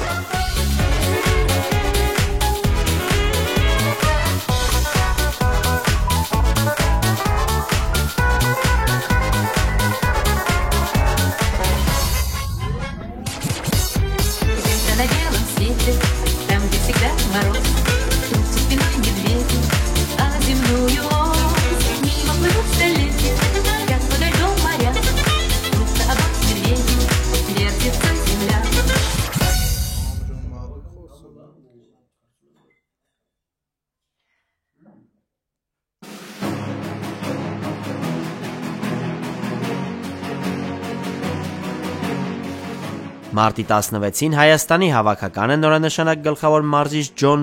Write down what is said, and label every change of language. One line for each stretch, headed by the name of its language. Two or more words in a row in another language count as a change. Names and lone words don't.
Russian: На белом свете, там, где всегда мороз, трутся спиной медведи, а земную ось мимо плывут столетия, как подо льдом моря, трутся обоз медведи, вертится земля.
Armenian: Մարտի 16-ին Հայաստանի հավաքականը նորանշանակ գլխավոր մարզիչ Ջոն